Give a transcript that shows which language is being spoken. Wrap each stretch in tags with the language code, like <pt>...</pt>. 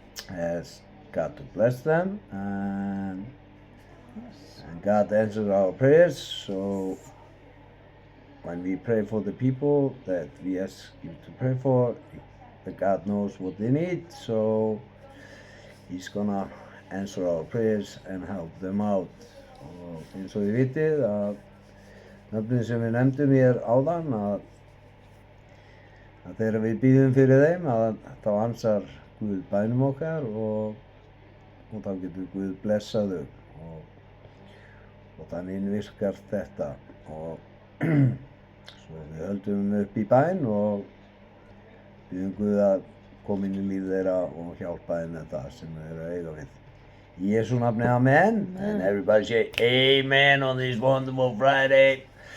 <en>Ask God to bless them, and God answers our prayers. So when we pray for the people that we ask you to pray for, that God knows what they need, so He's gonna answer our prayers and help them out.</en> <is>Og eins og þið vitið að nöfnin sem við nefndum hér áðan, að þegar við bíðum fyrir þeim, að þá ansar Guð bænum okkar og þá getur Guð blessað þau og þannig virkar þetta. Og svo við höldum upp í bæn og bíðum Guð að koma inn í líf þeirra og hjálpa þeim með það sem þeir eru að eiga við. Í Jesú nafni, amen.</is> <en>And everybody say amen on this wonderful Friday.</en>